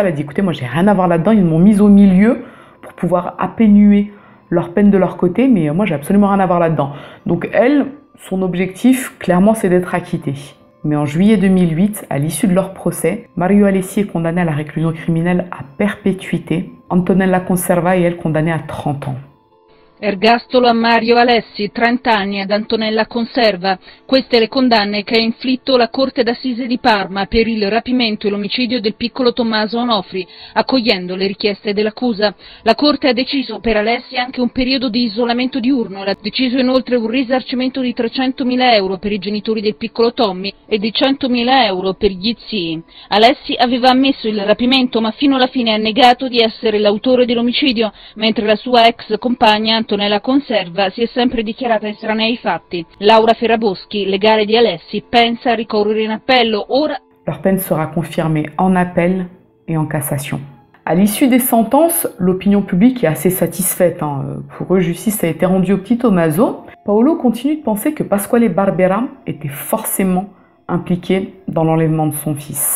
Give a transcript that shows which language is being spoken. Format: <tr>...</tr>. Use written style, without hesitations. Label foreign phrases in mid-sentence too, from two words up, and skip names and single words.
<fr>Elle a dit, écoutez, moi j'ai rien à voir là-dedans, ils m'ont mise au milieu pour pouvoir atténuer leur peine de leur côté, mais moi j'ai absolument rien à voir là-dedans. Donc elle, son objectif, clairement, c'est d'être acquittée. Mais en juillet 2008, à l'issue de leur procès, Mario Alessi est condamné à la réclusion criminelle à perpétuité, Antonella Conserva et elle condamnée à 30 ans.</fr> <it>Ergastolo a Mario Alessi, 30 anni, ad Antonella Conserva. Queste le condanne che ha inflitto la Corte d'Assise di Parma per il rapimento e l'omicidio del piccolo Tommaso Onofri, accogliendo le richieste dell'accusa. La Corte ha deciso per Alessi anche un periodo di isolamento diurno, ha deciso inoltre un risarcimento di 300.000 euro per i genitori del piccolo Tommy e di 100.000 euro per gli zii. Alessi aveva ammesso il rapimento ma fino alla fine ha negato di essere l'autore dell'omicidio, mentre la sua ex compagna Antonella Conserva si è sempre dichiarata estranea ai fatti. Laura Ferraboschi, legale di Alessi, pensa a ricorrere in appello. Ora...</it> <fr>Leur peine sera confirmée en appel et en cassation. À l'issue des sentences, l'opinion publique est assez satisfaite. Pour eux, justice a été rendue au petit Tommaso. Paolo continue de penser que Pasquale Barbera était forcément impliqué dans l'enlèvement de son fils.</fr>